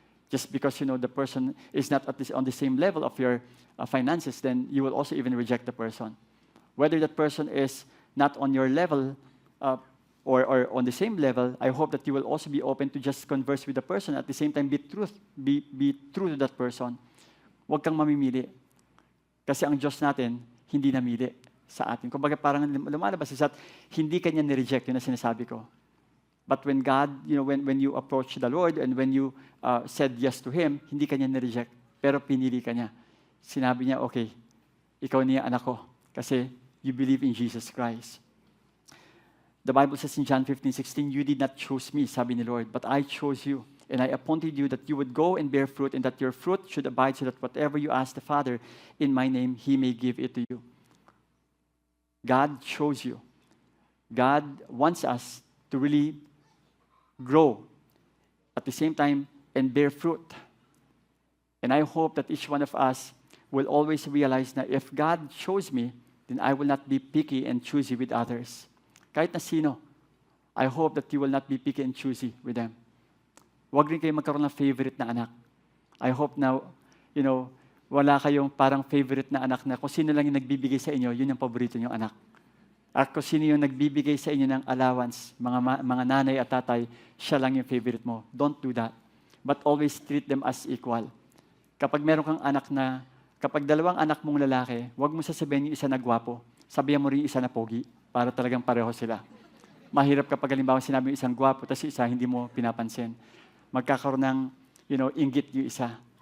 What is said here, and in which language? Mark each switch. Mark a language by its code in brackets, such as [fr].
[en] Just because the person is not on the same level of your finances, then you will also even reject the person. Whether that person is not on your level or on the same level, I hope that you will also be open to just converse with the person. At the same time, be true to that person. [tl] Huwag kang mamimili. Kasi ang Diyos natin, hindi namili sa atin. Kumbaga parang lumalabas is that hindi kanya ni-reject, yun na sinasabi ko. [en] But when God, when you approach the Lord and when you said yes to Him, [tl] hindi kanya ni-reject, pero pinili ka niya. Sinabi niya, okay, ikaw niya anak ko, kasi [en] you believe in Jesus Christ. The Bible says in John 15:16, you did not choose me, [tl] sabi ni Lord, [en] but I chose you. And I appointed you that you would go and bear fruit and that your fruit should abide so that whatever you ask the Father in my name, He may give it to you. God chose you. God wants us to really grow at the same time and bear fruit. And I hope that each one of us will always realize that if God chose me, then I will not be picky and choosy with others. [tl] Kahit na sino, [en] I hope that you will not be picky and choosy with them. [tl] Huwag rin kayo magkaroon ng favorite na anak. I hope na, wala kayong parang favorite na anak na kung sino lang yung nagbibigay sa inyo, yun yung paborito niyong anak. At kung sino yung nagbibigay sa inyo ng allowance, mga nanay at tatay, siya lang yung favorite mo. [en] Don't do that. but always treat them as equal. [tl] Kapag meron kang kapag dalawang anak mong lalaki, huwag mo sasabihin yung isa na gwapo. Sabihan mo rin yung isa na pogi, para talagang pareho sila. Mahirap kapag halimbawa sinabi yung isang gwapo, tapos isa hindi mo pinapansin. Magkakaroon ng, inggit yung isa.